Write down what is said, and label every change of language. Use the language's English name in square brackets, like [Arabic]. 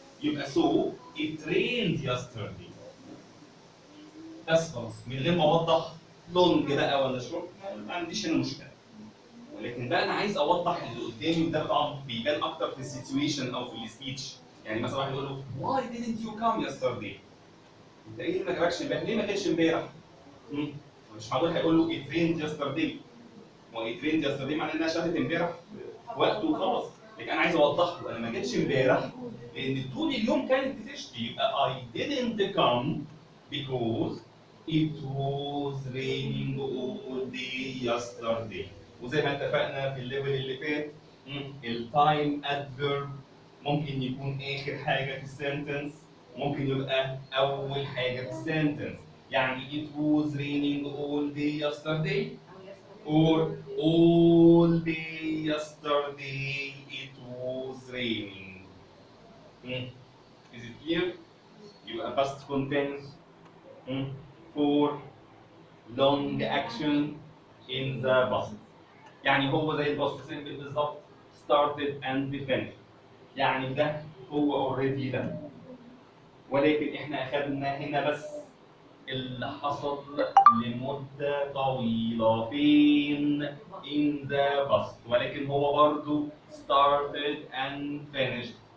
[English] يبقى so it rained yesterday. [Arabic] بس خلاص من غير ما اوضح لونج بقى ولا شورت ما عنديش هنا مشكله. ولكن بقى انا عايز اوضح اللي قدامي، وده طبعا بيبان اكتر في السيتويشن او في السبيتش. يعني مثلا واحد يقول له [English] why didn't you come yesterday؟ [Arabic] انت ايه اللي ما جابكش امبارح؟ ليه ما جيتش امبارح؟ مش معقول هيقول له [English] it rained yesterday. [Arabic] هو [English] it rained yesterday [Arabic] معناه انها شافت امبارح في وقته وخلاص. لكن انا عايز اوضح له انا ما جيتش امبارح لان طول اليوم كانت بتشتي. [English] يبقى I didn't come because it was raining all day yesterday. [Arabic] وزي ما اتفقنا في الليفل اللي فات التايم ادفيرب ممكن يكون اخر حاجه في السنتنس، ممكن يبقى اول حاجه في السنتنس. [English] يعني it was raining all day yesterday or all day yesterday it was raining. Is it clear? يبقى past continuous for long action in the past. [Arabic] يعني هو زي الباست سيمبل بالظبط [English] started and finished. [Arabic] يعني ده هو [English] already [Arabic] ده، ولكن احنا اخذنا هنا بس اللي حصل لمدة طويلة فين [English] in the past، [Arabic] ولكن هو برضو [English] started and finished.